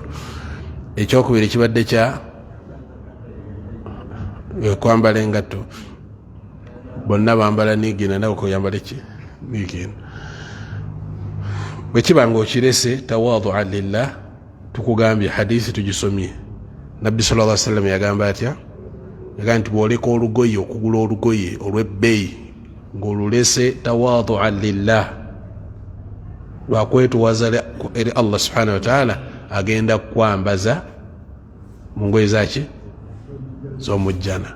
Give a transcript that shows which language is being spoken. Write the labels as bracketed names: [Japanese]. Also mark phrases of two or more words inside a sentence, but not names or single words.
[Ganda] Ekyokubiri kibadde kya kwambala engatto. Bonna bambala nigina nawe koyambala ki nigina. Bwe kiba ng'okirese [Arabic] تواضعا لله, [Ganda] tukugambye hadisi tugisomye. Nabbi [Arabic] صلى الله عليه وسلم [Ganda] yagamba atya? Yagamba nti bw'oleka olugoye okugula olugoye olw'ebbeeyi ng'olulese [Arabic] تواضعا لله, [Ganda] lwakwetuwaza eri [Arabic] الله سبحانه وتعالى, [Ganda] agenda kukwambaza mu ngoye zaki z'omujjana.